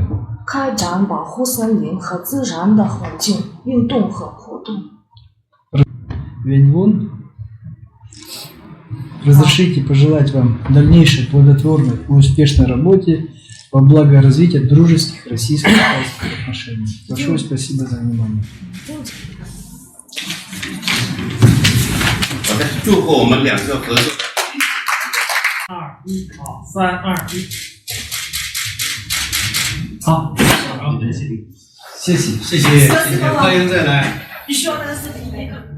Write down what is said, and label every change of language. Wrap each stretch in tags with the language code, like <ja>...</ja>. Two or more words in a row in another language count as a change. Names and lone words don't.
<zh>开展保护森林和自然的环境运动和活动。</zh> <ru>Вэньлун, разрешите пожелать вам дальнейшей плодотворной и успешной работе во благо развития дружеских российско-китайских отношений. Большое спасибо за внимание.</ru> <zh>好的，祝贺我们两个合作。 2、1，好，3、2、1，好，好，谢谢，谢谢。欢迎再来。</zh> <ru>Еще раз это</ru>